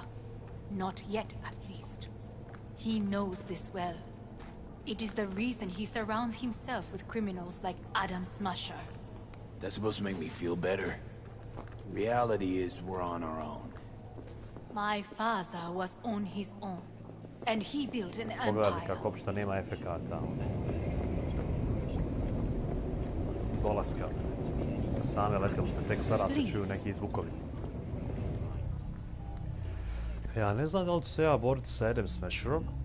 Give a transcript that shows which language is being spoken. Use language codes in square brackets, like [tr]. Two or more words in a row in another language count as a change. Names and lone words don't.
[en] Not yet, at least. He knows this well. It is the reason he surrounds himself with criminals like Adam Smasher. That's supposed to make me feel better. Reality is we're on our own. My father was on his own, and he built an [sr] Pogledajte [en] empire. [sr] kako uopšte nema efekata. Dolaska. Same letjelice, tek sada se čuju neki zvukovi. Ja ne znam da li ću se ja boriti sa Adam Smasherom.